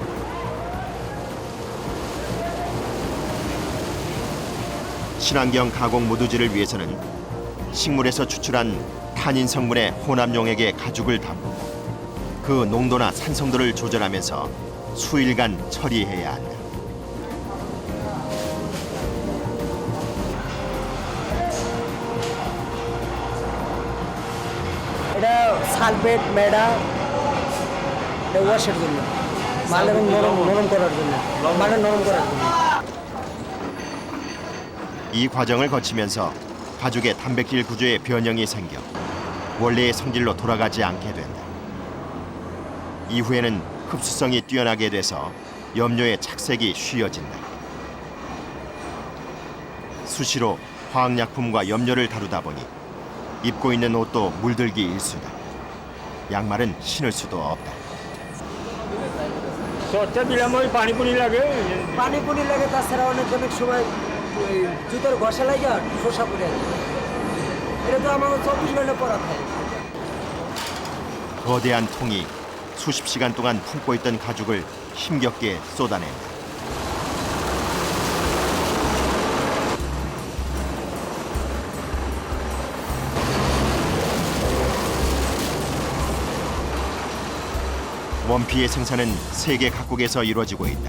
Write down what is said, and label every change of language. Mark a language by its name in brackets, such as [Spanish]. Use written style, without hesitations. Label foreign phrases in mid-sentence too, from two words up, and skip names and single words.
[Korean] 친환경 가공 무두질을 위해서는 식물에서 추출한 탄닌 성분의 혼합용액에 가죽을 담고 그 농도나 산성도를 조절하면서 수일간 처리해야 한다. [Bangla] এটা সালফেট মেডা এটা ওয়াশের জন্য, মাল এবং নরম করার জন্য, মালটা নরম করার জন্য। [Korean] 이 과정을 거치면서 가죽의 단백질 구조에 변형이 생겨 원래의 성질로 돌아가지 않게 된다. 이후에는 흡수성이 뛰어나게 돼서 염료의 착색이 쉬워진다. 수시로 화학약품과 염료를 다루다 보니 입고 있는 옷도 물들기 일수다. 양말은 신을 수도 없다. [Bangla] পানি পুনি লাগে পানি পুনি লাগে, তাছাড়া অনেক সময় ওই জুতোর ঘষা লাগে আর শোষা পড়ে যায়। এটা তো আমার 24 ঘন্টা পরা থাকে। [Korean] 거대한 통이 수십 시간 동안 품고 있던 가죽을 힘겹게 쏟아낸다. 원피의 생산은 세계 각국에서 이루어지고 있다.